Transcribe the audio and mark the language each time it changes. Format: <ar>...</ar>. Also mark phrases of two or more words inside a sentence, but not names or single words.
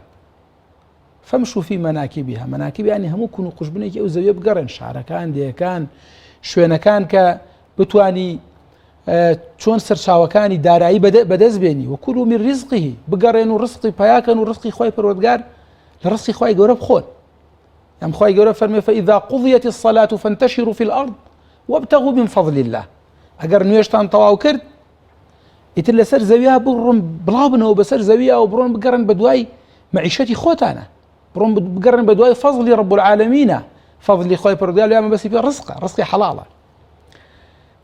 <ar>فەمشوا فی مەناکبها،</ar> <ckb>مەناکب یعنی هەموو کون و قوشبنێکی ئەو زەویە بگەڕێن، شارەکان، دێیەکان، شوێنەکان کە بتوانی چۆن سەرچاوەکانی دارایی بەدەست بێنی.</ckb> <ar>وکولوا من ڕزقه،</ar> <ckb>بگەڕێن و ڕزقی پیاکەن و ڕزقی خوای پەروەردگار لە ڕزقی خوای گەورە بخۆن. ئەم خوای گەورە فەرمێ</ckb> <ar>فإذا قضيت الصلاة فانتشروا في الأرض وابتغوا من فضل الله.</ar> <ckb>ئەگەر نوێژتان تەواو کرد، ئیتر لەسەر زەویە بڕۆن بڵاو بنەوە بەسەر زەویە و بڕۆن بگەڕن بە دوای مەعیشەتی خۆتانە، بڕۆن بگەڕن بە دوای فەضلی</ckb> <ar>رب العالەمینە،</ar> <ckb>فەضلی خوای پەروەردگار لێمە بەسی پێ ڕزقە، ڕزقی حەڵاڵە.</ckb>